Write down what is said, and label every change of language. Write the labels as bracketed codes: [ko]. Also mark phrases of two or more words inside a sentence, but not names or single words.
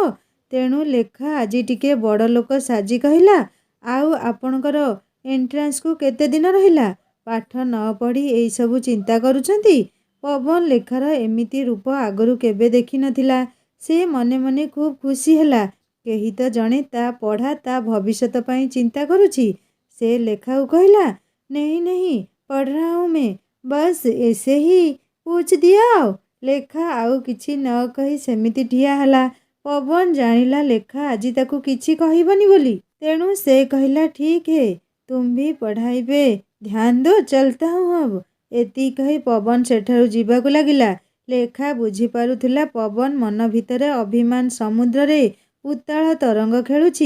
[or] ତେଣୁ ଲେଖା ଆଜି ଟିକେ ବଡ଼ ଲୋକ ସାଜି କହିଲା, ଆଉ ଆପଣଙ୍କର ଏଣ୍ଟ୍ରାନ୍ସକୁ କେତେ ଦିନ ରହିଲା? ପାଠ ନ ପଢ଼ି ଏଇସବୁ ଚିନ୍ତା କରୁଛନ୍ତି? ପବନ ଲେଖାର ଏମିତି ରୂପ ଆଗରୁ କେବେ ଦେଖିନଥିଲା। ସେ ମନେ ମନେ ଖୁବ୍ ଖୁସି ହେଲା। କେହି ତ ଜଣେ ତା ପଢ଼ା, ତା ଭବିଷ୍ୟତ ପାଇଁ ଚିନ୍ତା କରୁଛି। ସେ ଲେଖାକୁ କହିଲା, [hi] नहीं नहीं पढ़ रहा हूँ मैं, बस ऐसे ही पूछ दिया आओ। [or] ଲେଖା ଆଉ କିଛି ନ କହି ସେମିତି ଠିଆ ହେଲା। ପବନ ଜାଣିଲା ଲେଖା ଆଜି ତାକୁ କିଛି କହିବନି ବୋଲି। ତେଣୁ ସେ କହିଲା, [hi] ठीक है, तुम भी पढ़ाई पे ध्यान दो, चलता हूँ अब। [or] ଏତିକି କହି ପବନ ସେଠାରୁ ଯିବାକୁ ଲାଗିଲା। ଲେଖା ବୁଝିପାରୁଥିଲା ପବନ ମନ ଭିତରେ ଅଭିମାନ ସମୁଦ୍ରରେ ଉତ୍ତାଳ ତରଙ୍ଗ ଖେଳୁଛି।